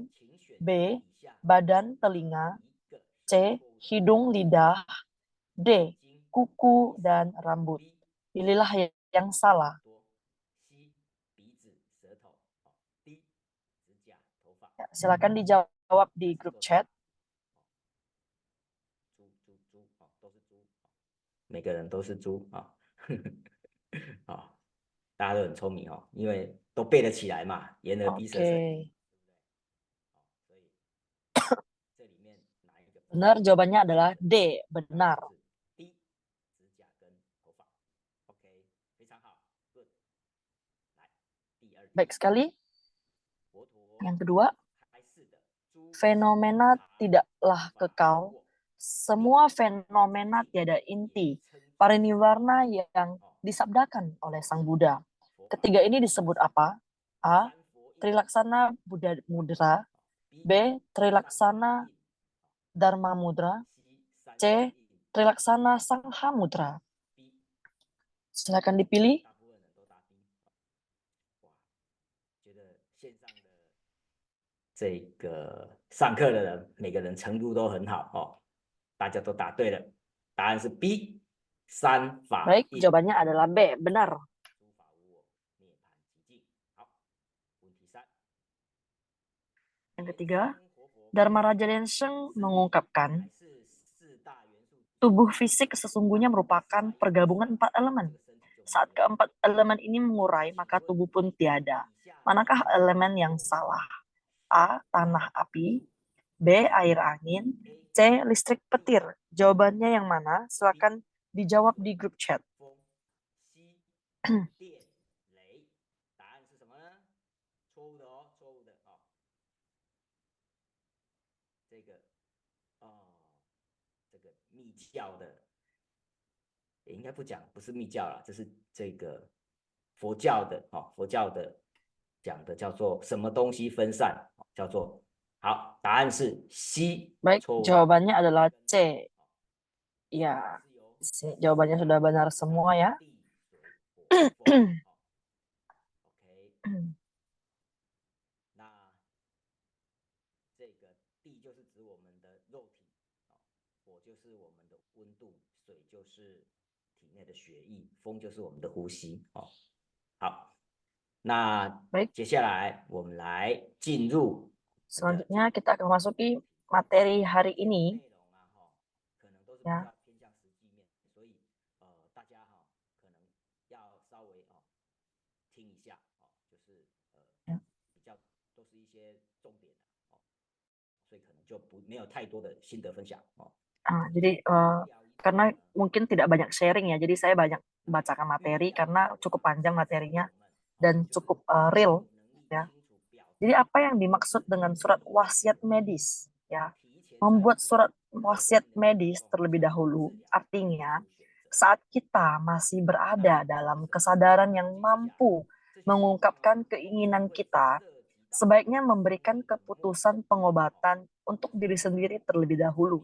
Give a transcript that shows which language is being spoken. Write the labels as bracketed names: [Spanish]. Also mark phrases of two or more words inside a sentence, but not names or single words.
[Indonesian] B. Badan, telinga. C. Hidung, lidah. D. Kuku dan rambut. Pilihlah yang salah. Ya, silakan dijawab di grup chat. [Chinese] 每个人都是猪啊，啊，大家都很聪明哦，因为都背得起来嘛，言而必 [Indonesian] Oke. [Chinese] 蛇神。所以这里面哪一个 [Indonesian] Benar, jawabannya adalah D. Benar. [Chinese] D 指甲跟头发。OK， 非常好 ，good。来，第二题。 [Indonesian] Baik sekali. [Chinese] 佛陀 [Indonesian] Yang kedua, [Chinese] 开示的诸 [Indonesian] fenomena tidaklah kekal. Semua fenomena tiada inti. Parinivarna yang disabdakan oleh Sang Buddha. Ketiga ini disebut apa? A. Trilaksana Buddha Mudra. B. Trilaksana Dharma Mudra. C. Trilaksana Sangha Mudra. Silakan dipilih. [Chinese] 大部分人都答 B。哇，觉得线上的这个上课的人，每个人程度都很好哦，大家都答对了，答案是 B。三法 [Indonesian] Baik, [Chinese] 印， [Indonesian] jawabannya adalah B. Benar. [Chinese] 诸法无我，涅槃寂静。好，问题三。 [Indonesian] Yang ketiga, Dharma Raja Lenseng mengungkapkan [Chinese] 是四大元素 [Indonesian] tubuh fisik sesungguhnya merupakan pergabungan 4 elemen. Saat keempat elemen ini mengurai, maka tubuh pun tiada. Manakah elemen yang salah? A. Tanah api. B. Air angin. C. Listrik petir. Jawabannya yang mana? Silakan dijawab di grup chat. [Chinese] 风、吸、电、雷，答案是什么呢？错误的哦，错误的哦。这个这个密教的，也应该不讲，不是密教啦，这是这个佛教的哦，佛教的讲的叫做什么东西分散，叫做好，答案是 C。 [Indonesian] Baik, [Chinese] 错误。 [Indonesian] jawabannya adalah C. Ya, jawabannya sudah benar semua ya. [Chinese] 地水火风 OK， 那这个地就是指我们的肉体，火就是我们的温度，水就是体内的血液，风就是我们的呼吸哦。好，那 [Indonesian] Baik, [Chinese] 接下来我们来进入 [Indonesian] selanjutnya kita akan masuki materi hari ini. [Chinese] 内容啊，可能都是比较偏向实际面，所以大家可能要稍微听一下就是比较都是一些重点所以可能就没有太多的心得分享 [Indonesian] Jadi karena mungkin tidak banyak sharing ya, jadi saya banyak bacakan materi karena cukup panjang materinya dan cukup real ya. Jadi apa yang dimaksud dengan surat wasiat medis ya? Membuat surat wasiat medis terlebih dahulu artinya saat kita masih berada dalam kesadaran yang mampu mengungkapkan keinginan kita, sebaiknya memberikan keputusan pengobatan untuk diri sendiri terlebih dahulu.